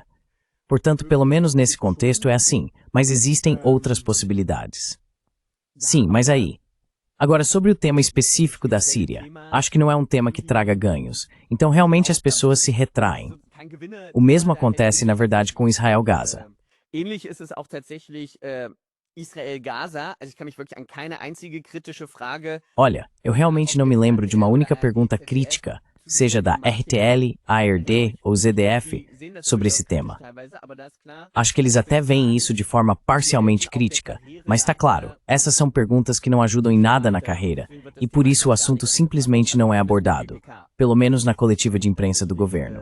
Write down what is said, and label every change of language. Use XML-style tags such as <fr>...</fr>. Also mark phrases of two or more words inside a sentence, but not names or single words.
<pt>Portanto, pelo menos nesse contexto é assim, mas existem outras possibilidades. Sim, mas aí. Agora, sobre o tema específico da Síria, acho que não é um tema que traga ganhos, então realmente as pessoas se retraem. O mesmo acontece, na verdade, com Israel-Gaza.</pt> <de>Ähnlich ist es auch tatsächlich Israel-Gaza. Also ich kann mich wirklich an keine einzige kritische Frage.</de> <pt>Olha, eu realmente não me lembro de uma única pergunta crítica, seja da RTL, ARD ou ZDF, sobre esse tema. Acho que eles até veem isso de forma parcialmente crítica, mas tá claro, essas são perguntas que não ajudam em nada na carreira, e por isso o assunto simplesmente não é abordado, pelo menos na coletiva de imprensa do governo.</pt>